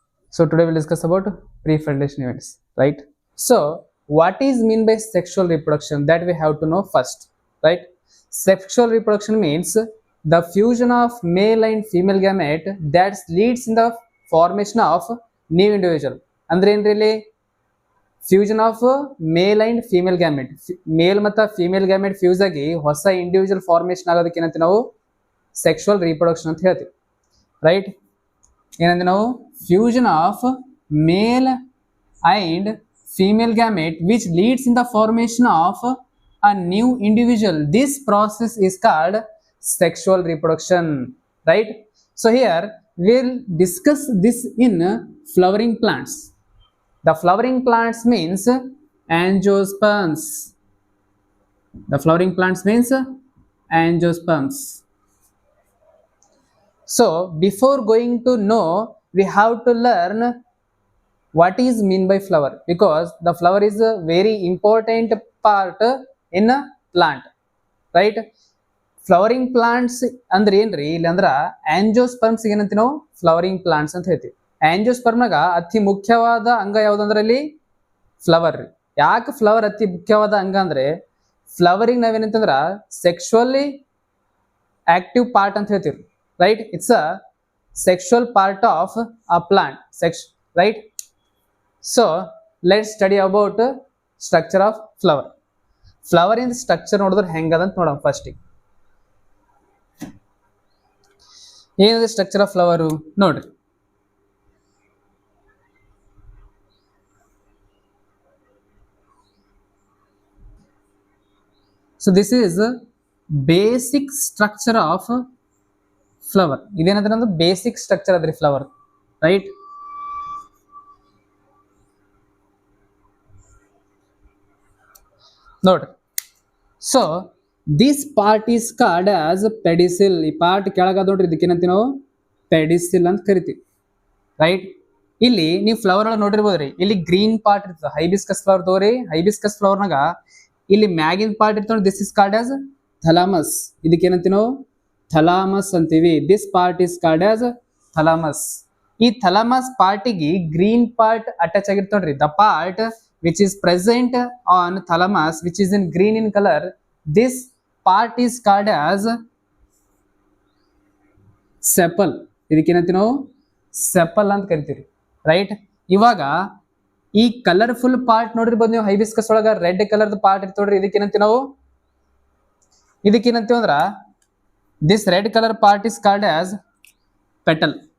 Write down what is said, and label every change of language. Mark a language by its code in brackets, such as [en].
[en] So today we'll discuss about pre-fertilization events, right? So what is mean by sexual reproduction? That we have to know first, right? Sexual reproduction means the fusion of male and female gamete that leads in the formation of new individual. [kn] ಅಂದ್ರೆ ಏನ್ರಿ [en] fusion of male and female gamete, [kn] ಮೇಲ್ ಮತ್ತು female gamete fuse ಆಗಿ ಹೊಸ individual formation ಆಗೋದಕ್ಕೆ ಏನಂತ ನಾವು sexual reproduction ಅಂತ ಹೇಳ್ತೀವಿ, ರೈಟ್? ಏನಂದ್ರೆ ನಾವು [en] Fusion of male and female gamete which leads in the formation of a new individual. This process is called sexual reproduction, right? So here we'll discuss this in flowering plants. The flowering plants means angiosperms. The flowering plants means angiosperms. So before going to know, we have to learn what is mean by flower, because the flower is a very important part in a plant, right? [kn] Flowering plants ಅಂದ್ರೆ ಏನ್ರಿ ಇಲ್ಲಿ ಅಂದ್ರ ಆಂಜಿಯೋಸ್ಪರ್ಮ್ಸ್ ಏನಂತೀವಿ ನಾವು flowering plants ಅಂತ ಹೇಳ್ತೀವಿ. ಆಂಜಿಯೋಸ್ಪರ್ಮ್ನಾಗ ಅತಿ ಮುಖ್ಯವಾದ ಅಂಗ ಯಾವ್ದಂದ್ರೆ ಇಲ್ಲಿ ಫ್ಲವರ್ ರೀ. ಯಾಕೆ ಫ್ಲವರ್ ಅತಿ ಮುಖ್ಯವಾದ ಅಂಗ ಅಂದ್ರೆ ಫ್ಲವರಿಂಗ್ ನಾವೇನಂತಂದ್ರ ಸೆಕ್ಷುವಲಿ ಆಕ್ಟಿವ್ ಪಾರ್ಟ್ ಅಂತ ಹೇಳ್ತೀವಿ, right? [en] It's a sexual part of a plant, right? So let's study about structure of flower. Flower in the structure [kn] ನೋಡಿದ್ರೆ ಹೆಂಗದಂತ ನೋಡೋಣ ಫಸ್ಟ್. ಏನಿದೆ ಸ್ಟ್ರಕ್ಚರ್ ಆಫ್ ಫ್ಲವರ್ ನೋಡ್ರಿ. [en] So this is basic structure of flower. [kn] ಇದೇನಂದ್ರೆ ಒಂದು basic structure ಅದ್ರಿ flower, right? [en] ನೋಡ್ರಿ. So this part is called as pedicel. [kn] ಈ part ಕೆಳಗದ ನೋಡ್ರಿ, ಇದಕ್ಕೇನಂತೀವಿ ನಾವು ಪೆಡಿಸಿಲ್ ಅಂತ ಕರಿತೀವಿ, ರೈಟ್? ಇಲ್ಲಿ ನೀವು ಫ್ಲವರ್ ಒಳಗೆ ನೋಡಿರ್ಬೋದ್ರಿ, ಇಲ್ಲಿ ಗ್ರೀನ್ ಪಾರ್ಟ್ ಇರ್ತದೆ. ಹೈಬಿಸ್ಕಸ್ ಫ್ಲವರ್ ತಗೋರಿ, ಹೈಬಿಸ್ಕಸ್ ಫ್ಲವರ್ನಾಗ ಇಲ್ಲಿ ಮ್ಯಾಗಿನ ಪಾರ್ಟ್ ಇರ್ತದೆ, [en] This is called as thalamus. [kn] ಇದಕ್ಕೇನಂತೀವಿ ನಾವು ಥಲಾಮಸ್ ಅಂತೀವಿ. [en] This part is called as thalamus. [kn] ಈ ಥಲಾಮಸ್ ಪಾರ್ಟಿಗೆ ಗ್ರೀನ್ ಪಾರ್ಟ್ ಅಟ್ಯಾಚ್ ಆಗಿರ್ತ ನೋಡ್ರಿ. [en] The part which is present on thalamus, which is in green in color, this part is called as sepal. [kn] ಇದಕ್ಕೇನಂತೀವಿ ನಾವು sepal ಅಂತ ಕರಿತೀವಿ, right? ಇವಾಗ ಈ colourful part ನೋಡಿರ್ಬೋದು ನೀವು, ಹೈಬಿಸ್ಕಸ್ ಒಳಗ ರೆಡ್ ಕಲರ್ದ ಪಾರ್ಟ್ ಇರ್ತದೆ ನೋಡ್ರಿ, ಇದಕ್ಕೇನಂತೀವಿ ನಾವು ಅಂದ್ರ [en] This red colour part is called as petal.